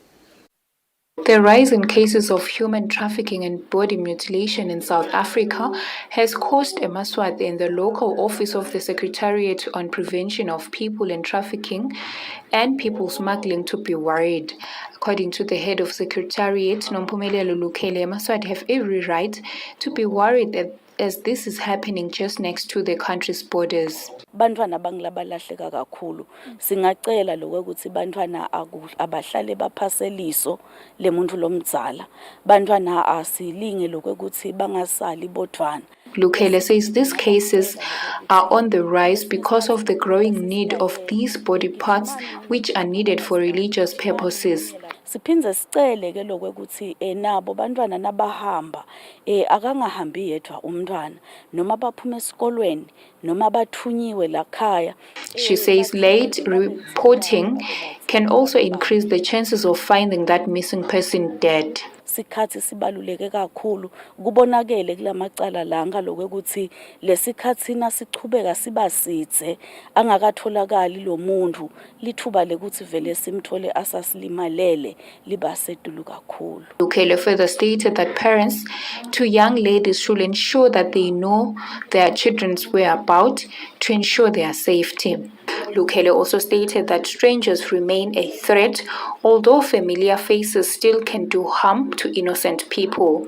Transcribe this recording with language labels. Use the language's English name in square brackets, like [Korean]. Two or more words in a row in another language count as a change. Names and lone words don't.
[English] The rise in cases of human trafficking and body mutilation in South Africa has caused Eswatini in the local office of the Secretariat on Prevention of People and Trafficking and People Smuggling to be worried. According to the head of Secretariat, Nompumelelo Lukhele, Eswatini have every right to be worried as this is happening just next to the country's borders. [Swati] Bantwana bangilabalahleka kakhulu singacela lokho ukuthi bantwana abahlale baphaseliso lemuntu lomdzala bantwana asilinge lokho ukuthi bangasali bodwana. [English] Lukhele says these cases are on the rise because of the growing need of these body parts which are needed for religious purposes. [Swati] Siphinze sicele ke lokho ukuthi nabo bantwana nabahamba akangahambi yedwa umntwana noma baphuma esikolweni noma bathunyiwe lakhaya. [English] She says late reporting can also increase the chances of finding that missing person dead. [Swati] Sikhathi sibaluleke kakhulu kubonakele kulamacala la ngaloko ukuthi lesikhathi nasichubeka sibasidze angakatholakali lo muntu lithuba lekuthi vele simthole asasilimalele libasedulu kakhulu. [English] Lukhele further stated that parents to young ladies should ensure that they know their children's whereabouts to ensure their safety. Lukhele also stated that strangers remain a threat, although familiar faces still can do harm to innocent people.